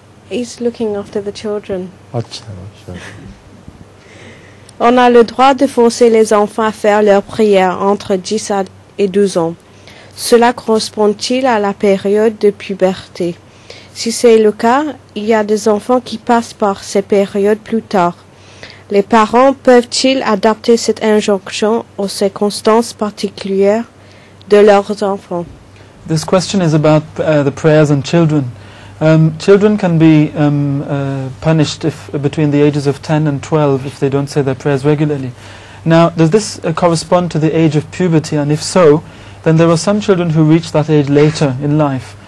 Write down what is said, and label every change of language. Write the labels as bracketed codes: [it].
[en] He's looking after the children. [ur] Acha. [fr] On a le droit de forcer les enfants à faire leurs prières entre 10 et 12 ans. Cela correspond-il à la période de puberté? Si c'est le cas, il y a des enfants qui passent par ces périodes plus tard. Les parents peuvent-ils adapter cette injonction aux circonstances particulières de leurs enfants? [en] This question is about the prayers and children. Children can be punished between the ages of 10 and 12 if they don't say their prayers regularly. Now, does this correspond to the age of puberty? And if so, then there are some children who reach that age later in life.